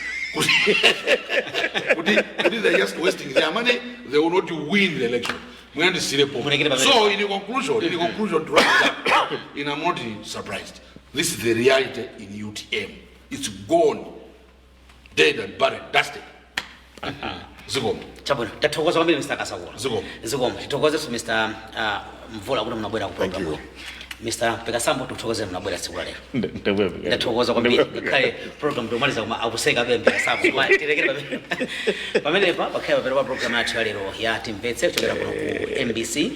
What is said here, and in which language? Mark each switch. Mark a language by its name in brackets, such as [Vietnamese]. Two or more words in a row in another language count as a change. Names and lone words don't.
[English] They're just wasting their money, they will not win the election. So in conclusion, to wrap it up, I'm not surprised. This is the reality in UTM. It's gone, dead and buried, dusted. Zigom. [Nyanja] Chabwino, tathokoza kwambiri Mr. Kasakula. Zigom. Tithokoze Mr. Mvula kuti mnabwera ku program. Mr. Mpekasambo tuthokoze mnabwera tsiku la lero. Tathokoza kwambiri kale program tomaliza kuma akuseka be Mpekasambo. Tirekere pamene pakhaya pa program yathu ya lero ya Timvetse kuchokera kuno ku MBC.